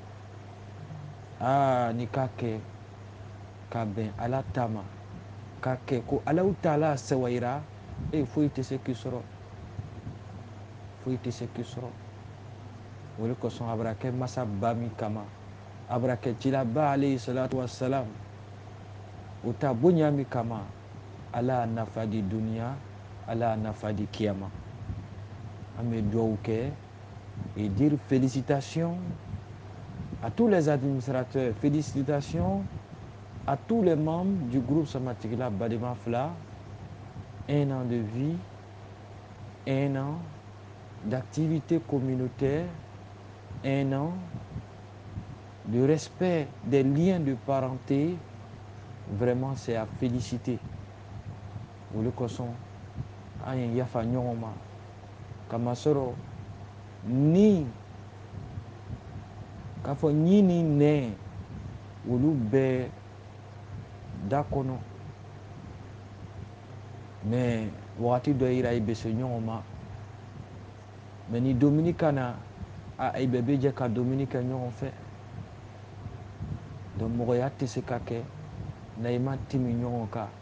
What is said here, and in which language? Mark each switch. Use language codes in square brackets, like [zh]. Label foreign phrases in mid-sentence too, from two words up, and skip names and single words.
[bm] ni ka kɛ ka bɛn ala ta ma ka kɛ ko [ar] الله تعالى [bm] sewayira foyi tɛ se k'i sɔrɔ foyi tɛ se k'i sɔrɔ o de kosɔn a bɛra kɛ masa ba min kama a bɛra kɛ cilaba [ar] عليه الصلاة والسلام [bm] o ta bonya min kama ala y'a nafa di duniya ala y'a nafa di kiyama an bɛ duwawu kɛ [fr] et dire félicitations à tous les administrateurs, félicitations à tous les membres du groupe Samatigila Bademafla. 1 an de vie, 1 an d'activité communautaire, 1 an de respect des liens de parenté. Vraiment, c'est à féliciter. [bm] Olu kosɔn an ye yafa ɲɔgɔn ma kamasɔrɔ ni k'a fɔ ɲi ni nɛ olu bɛɛ da kɔnɔ mɛ wagati dɔ yira i bɛ se ɲɔgɔn ma mɛ ni domuni ka na i bɛɛ bɛ jɛ ka domuni kɛ ɲɔgɔn fɛ donc mɔgɔya tɛ se ka kɛ na i ma timi ɲɔgɔn kan